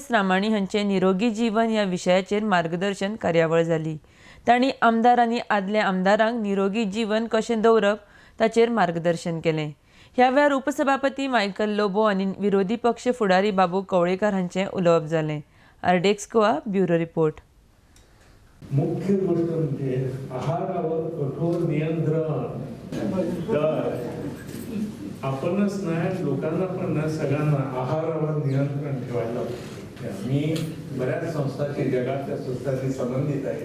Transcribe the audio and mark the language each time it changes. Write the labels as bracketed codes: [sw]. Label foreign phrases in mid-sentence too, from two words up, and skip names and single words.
[kok] रामाणी हांचे निरोगी जीवन ह्या विशयाचेर मार्गदर्शन कार्यावळ जाली. तांणी आमदार आनी आदल्या आमदारांक निरोगी जीवन कशें दवरप ताचेर मार्गदर्शन केलें. ह्या वेळार उपसभापती मायकल लोबो आनी विरोधी पक्ष फुडारी बाबू कवळेकार हांचें उलोवप जालें. आरडेक्स गोवा [en] bureau report. [mr] मुख्य गोष्ट म्हणजे आहारावर कठोर नियंत्रण. आपणच नाही, लोकांना पण ना, सगळ्यांना आहारावर नियंत्रण ठेवायला. मी बऱ्याच संस्थांशी, जगातल्या संस्थांशी संबंधित आहे.